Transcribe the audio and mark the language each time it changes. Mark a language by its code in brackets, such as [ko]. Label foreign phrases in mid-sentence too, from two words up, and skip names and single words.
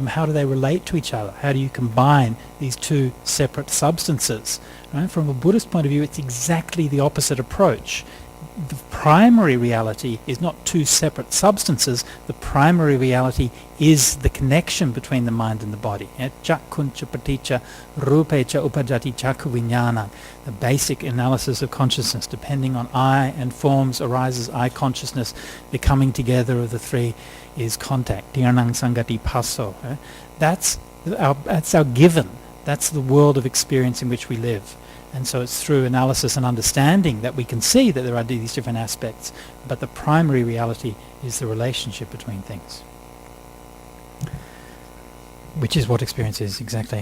[en] How do they relate to each other? How do you combine these two separate substances? Right? From a Buddhist point of view, it's exactly the opposite approach. The primary reality is not two separate substances. The primary reality is the connection between the mind and the body. [pi] Chakkuncha paticca rupecha upajati chakku vijnana. [en] The basic analysis of consciousness, depending on I and forms, arises I consciousness. The coming together of the three is contact. [pi] Dhyānaṁ sangati passo. [en] That's our given. That's the world of experience in which we live. And so it's through analysis and understanding that we can see that there are these different aspects, but the primary reality is the relationship between things, which is what experience is, exactly.